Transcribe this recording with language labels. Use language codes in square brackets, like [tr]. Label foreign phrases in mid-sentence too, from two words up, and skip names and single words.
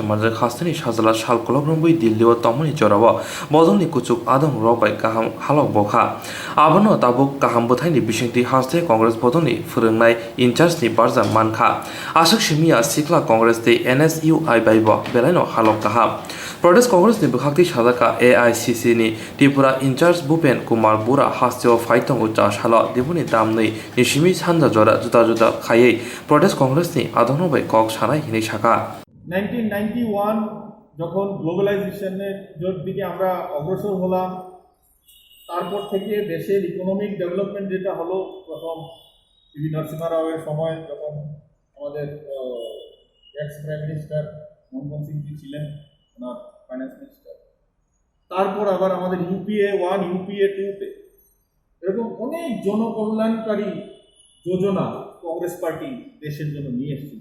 [trp] manja hasani sajala sal kologrombai Delhi o tomoni jorabo bodoni kuchuk adong robai kaham halok bokha abono tabuk kaham bothaini bisingti haste Congress bodoni phurungnai incharge ni barja mankha Ashok Shimia Sikla Congress te NSUI baibo belaino halok kaha Pradesh Congress ni bukhakti sadaka AICC ni Tripura incharge Bhupen Kumar Bura hasteo faitong ucha shala dibuni damnei nishimi sanja jora juda khayei Pradesh Congress ni adhonobai kok sanai hini shaka [bn] 1991 যখন গ্লোবালাইজেশনের দিকে আমরা অগ্রসর হলাম তারপর থেকে দেশের [en] economic development [bn] যেটা হলো প্রথম পিভি নরসিংহ রাওয়ের সময় যখন আমাদের [en] ex prime minister [bn] মনমোহন সিং জি ছিলেন ওনার [en] finance minister [bn] তারপর আবার আমাদের ইউপিএ 1 ইউপিএ 2 তে এরকম অনেক জনকল্যাণকারী যোজনা কংগ্রেস পার্টি দেশের জন্য নিয়ে এসেছিল।